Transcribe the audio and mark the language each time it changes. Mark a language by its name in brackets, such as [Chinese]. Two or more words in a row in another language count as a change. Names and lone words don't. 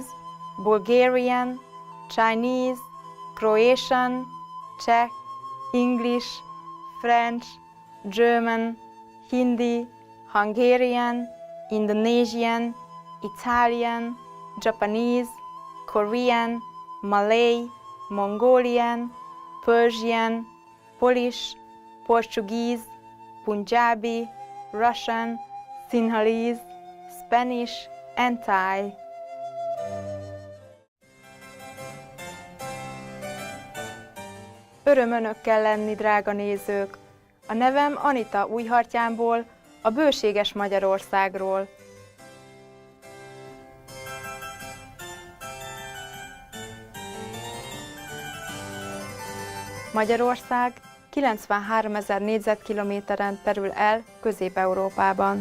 [English] Bulgarian, Chinese, Croatian, Czech, English, French, German, Hindi, Hungarian, Indonesian, Italian, Japanese, Korean, Malay, Mongolian, Persian, Polish, Portuguese, Punjabi, Russian, Sinhalese, Spanish, and Thai. [Hungarian] Öröm önökkel lenni, drága nézők! A nevem Anita Újhartyánból, a bőséges Magyarországról. Magyarország 93 000 négyzetkilométeren terül el Közép-Európában.